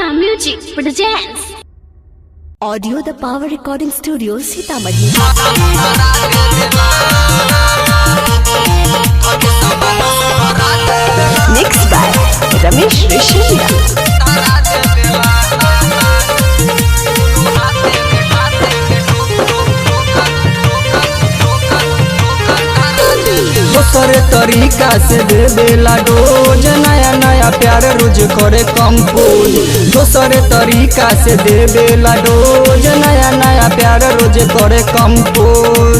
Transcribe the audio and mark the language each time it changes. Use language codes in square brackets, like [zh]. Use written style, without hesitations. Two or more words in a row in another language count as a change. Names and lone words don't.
[en] Music presents Audio the Power Recording Studio, Sitamarhi. Mixed by Ramesh Rishia. [bho] दोसरे तरीका से दे देला डोज, नया नया प्यार रोज करे कंपोज। दोसरे तरीका से दे देला डोज, नया नया प्यार रोज करे कंपोज।